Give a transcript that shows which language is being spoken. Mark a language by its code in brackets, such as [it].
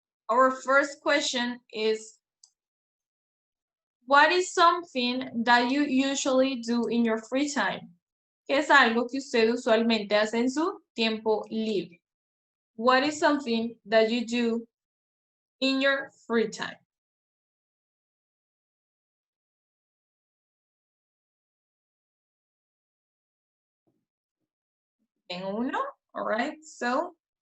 [en] Our first question is, what is something that you usually do in your free time? [es] ¿Qué es algo que usted usualmente hace en su tiempo libre? [en] What is something that you do in your free time? [es] Tengo uno, [en] all right, so.